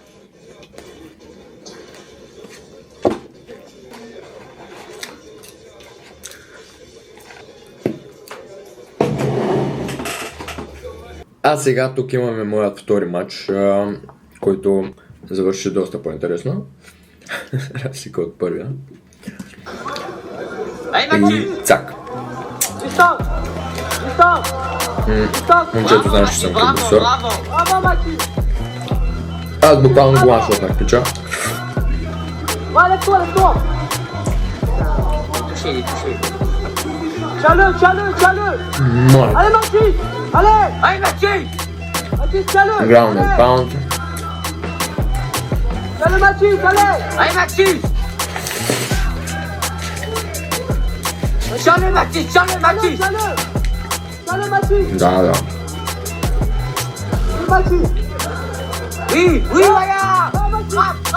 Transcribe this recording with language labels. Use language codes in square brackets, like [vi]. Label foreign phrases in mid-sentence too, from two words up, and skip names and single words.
[bg] А сега тук имаме моят втори матч, който завърши доста по-интересно. Разлика от първия. И цак. Момчето знаеш, че съм кубоксер. Аз буквално го ланшотнах, пича. [fr] Tiens-le. [bg] Моят. [fr] Allez Mathis. Allez Mathis. Tiens-le. [en] Ground and pound. [fr] Tiens-le Mathis, allez Mathis. Tiens-le Mathis. [bg] Да. [fr] Mathis. Oui, voilà. Frappe.